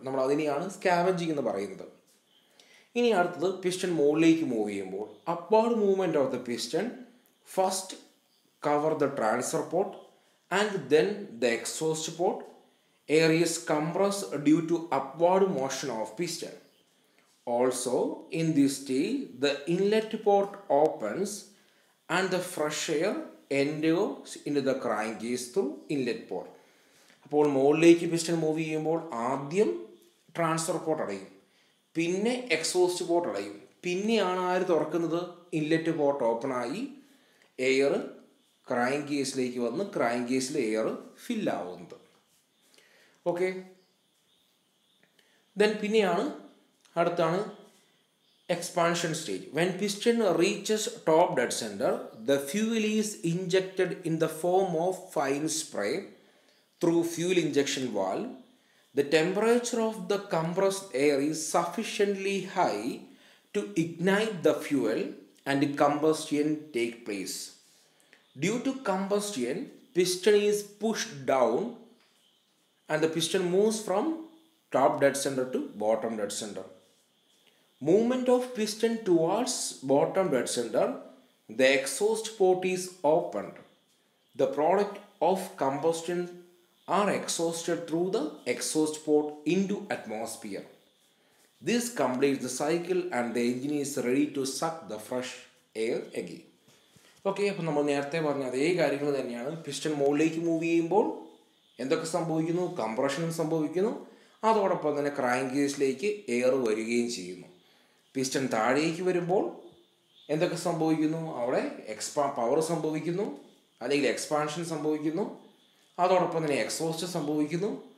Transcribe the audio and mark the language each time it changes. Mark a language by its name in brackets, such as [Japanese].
[Malayalam] നമ്മൾ അതിനെയാണ് സ്കാവഞ്ചിങ് എന്ന് പറയുന്നത്. ഇനി അടുത്തത് പിസ്റ്റൺ മുകളിലേക്ക് മൂവ് ചെയ്യുമ്പോൾ [English] Upward movement of the piston first cover the transfer port and then the exhaust port. Air is compressed due to upward motion of piston. Also in this stage the inlet port opens and the fresh air enters into the crankcase through inlet port. [Malayalam] അപ്പോൾ മുകളിലേക്ക് piston move ചെയ്യുമ്പോൾ ആദ്യം transfer port അടയും, പിന്നെ exhaust port അടയും, പിന്നെയാണ് ആര് തുറക്കുന്നത്? ഇൻലെറ്റ് പോർട്ട് ഓപ്പൺ ആയി എയർ ക്രാങ്കേസിലേക്ക് വന്ന് ക്രാങ്കേസിൽ എയർ ഫില്ലാവുന്നത്. ഓക്കെ, ദെൻ പിന്നെയാണ് അടുത്താണ് expansion stage. [English] When piston reaches top dead center, the fuel is injected in the form of fine spray through fuel injection valve. The temperature of the compressed air is sufficiently high to ignite the fuel and combustion take place. Due to combustion, piston is pushed down and the piston moves from top dead center to bottom dead center. Movement of piston towards bottom dead center, the exhaust port is opened. The product of combustion are exhausted through the exhaust port into atmosphere. This completes the cycle and the engine is ready to suck the fresh air again. [Malayalam] Okay, അപ്പോൾ നമ്മൾ നേരത്തെ പറഞ്ഞ അതേ കാര്യങ്ങൾ തന്നെയാണ്. Piston മുകളിലേക്ക് move ചെയ്യുമ്പോൾ എന്തൊക്കെ സംഭവിക്കുന്നു? കംപ്രഷനും സംഭവിക്കുന്നു, അതോടൊപ്പം തന്നെ ക്രാങ്കേസിലേക്ക് എയർ വരികയും ചെയ്യുന്നു. പിസ്റ്റൺ താഴേക്ക് വരുമ്പോൾ എന്തൊക്കെ സംഭവിക്കുന്നു? അവിടെ പവർ സംഭവിക്കുന്നു, അല്ലെങ്കിൽ എക്സ്പാൻഷൻ സംഭവിക്കുന്നു, അതോടൊപ്പം തന്നെ എക്സോസ്റ്റ് സംഭവിക്കുന്നു.